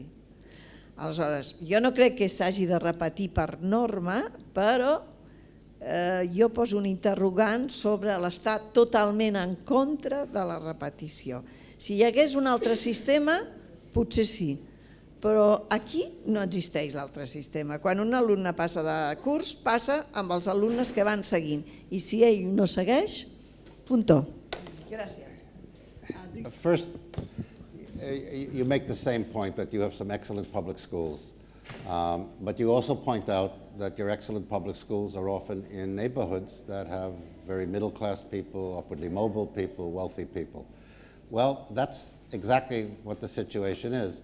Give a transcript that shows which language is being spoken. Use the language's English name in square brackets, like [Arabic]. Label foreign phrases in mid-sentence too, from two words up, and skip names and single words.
[Catalan] Aleshores, jo no crec que s'hagi de repetir per norma, però jo poso un interrogant sobre l'estar totalment en contra de la repetició. Si hi hagués un altre sistema, potser sí, però aquí no existeix l'altre sistema. Quan un alumne passa de curs, passa amb els alumnes que van seguint, i si ell no segueix, puntó. Gràcies. [English] First, you make the same point that you have some excellent public schools. But you also point out that your excellent public schools are often in neighborhoods that have very middle-class people, upwardly mobile people, wealthy people. Well, that's exactly what the situation is.